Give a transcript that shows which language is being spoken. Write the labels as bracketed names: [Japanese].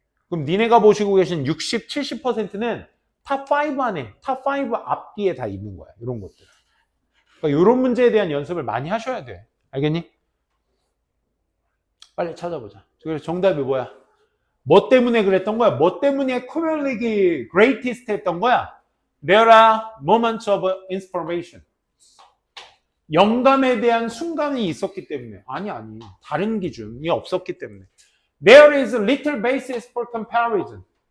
[Korean] 그럼 니네가 보시고 계신 60, 70%는 탑5 안에, 탑5 앞뒤에 다 있는 거야. 이런 것들. 그러니까 이런 문제에 대한 연습을 많이 하셔야 돼. 알겠니? 빨리 찾아보자. 그래서 정답이 뭐야? 뭐 때문에 그랬던 거야? 뭐 때문에 쿠벨릭이 greatest 했던 거야? [English] There are moments of inspiration. [Korean] 영감에 대한 순간이 있었기 때문에. 아니. 다른 기준이 없었기 때문에. [English] There is little basis for comparison.